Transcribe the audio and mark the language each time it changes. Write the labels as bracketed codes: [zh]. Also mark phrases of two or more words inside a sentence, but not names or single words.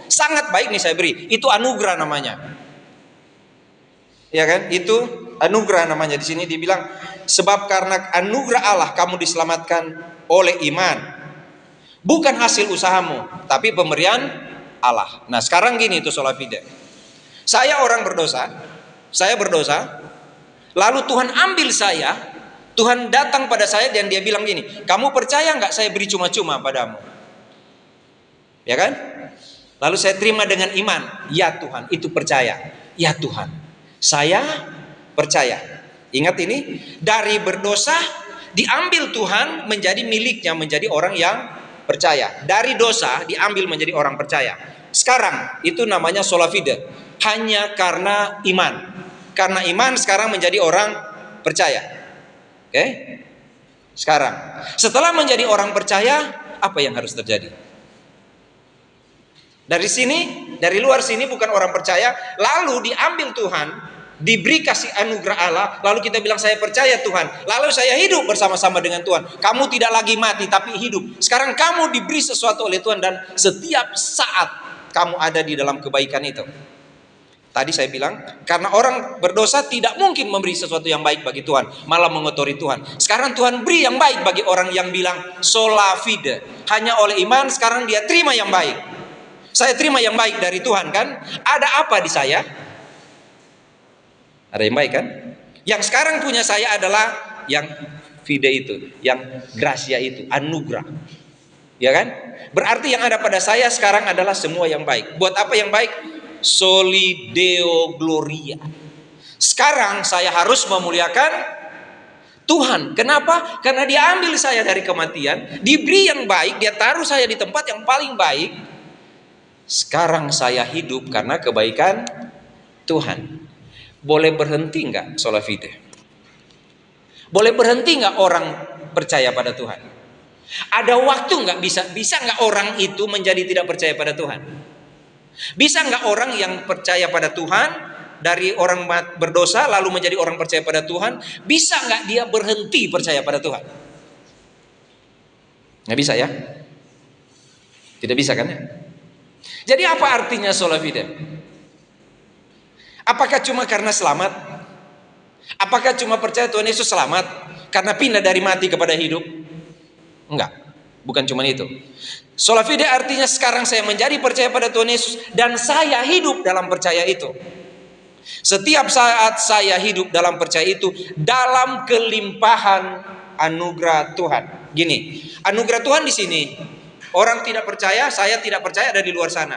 [id] Sangat baik nih saya beri. Itu anugerah namanya. Ya kan? Itu anugerah namanya. Di sini dibilang sebab karena anugerah Allah kamu diselamatkan oleh iman. Bukan hasil usahamu, tapi pemberian Allah. Nah, sekarang gini itu [la] sola fide. [id] Saya orang berdosa, lalu Tuhan ambil saya, Tuhan datang pada saya dan dia bilang gini, kamu percaya nggak saya beri cuma-cuma padamu? Ya kan? Lalu saya terima dengan iman, ya Tuhan, itu percaya. Ya Tuhan, saya percaya. Ingat ini, dari berdosa diambil Tuhan menjadi miliknya, menjadi orang yang percaya. Dari dosa diambil menjadi orang percaya. Sekarang itu namanya [la] sola fide, [id] hanya karena iman. Karena iman sekarang menjadi orang percaya. Oke? Sekarang, setelah menjadi orang percaya, apa yang harus terjadi? Dari sini, dari luar sini bukan orang percaya, lalu diambil Tuhan, diberi kasih anugerah Allah, lalu kita bilang saya percaya Tuhan, lalu saya hidup bersama-sama dengan Tuhan. Kamu tidak lagi mati tapi hidup. Sekarang kamu diberi sesuatu oleh Tuhan dan setiap saat kamu ada di dalam kebaikan itu. Tadi saya bilang, karena orang berdosa tidak mungkin memberi sesuatu yang baik bagi Tuhan, malah mengotori Tuhan. Sekarang Tuhan beri yang baik bagi orang yang bilang [la] sola fide, [id] hanya oleh iman. Sekarang dia terima yang baik. Saya terima yang baik dari Tuhan kan? Ada apa di saya? Ada yang baik kan? Yang sekarang punya saya adalah yang fide itu, yang gracia itu, anugerah. Ya kan? Berarti yang ada pada saya sekarang adalah semua yang baik. Buat apa yang baik? [la] Soli Deo Gloria. [id] Sekarang saya harus memuliakan Tuhan. Kenapa? Karena dia ambil saya dari kematian, diberi yang baik, dia taruh saya di tempat yang paling baik. Sekarang saya hidup karena kebaikan Tuhan. Boleh berhenti nggak [la] sola fide? [id] Boleh berhenti nggak orang percaya pada Tuhan? Ada waktu nggak bisa nggak orang itu menjadi tidak percaya pada Tuhan? Bisa nggak orang yang percaya pada Tuhan dari orang berdosa lalu menjadi orang percaya pada Tuhan? Bisa nggak dia berhenti percaya pada Tuhan? Nggak bisa ya? Tidak bisa kan ya? Jadi apa artinya [la] sola fide? [id] Apakah cuma karena selamat? Apakah cuma percaya Tuhan Yesus selamat karena pindah dari mati kepada hidup? Enggak, bukan cuma itu. [la] Sola fide [id] artinya sekarang saya menjadi percaya pada Tuhan Yesus dan saya hidup dalam percaya itu. Setiap saat saya hidup dalam percaya itu dalam kelimpahan anugerah Tuhan. Gini, anugerah Tuhan di sini. Orang tidak percaya, saya tidak percaya ada di luar sana.